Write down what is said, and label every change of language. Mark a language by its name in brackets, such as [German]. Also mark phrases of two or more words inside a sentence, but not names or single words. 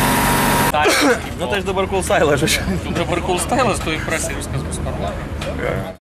[Lithuanian] Tai aš dabar [English] cool style, [Lithuanian] dabar [English] cool style, [Lithuanian] tu įprasi, viskas bus normaliai.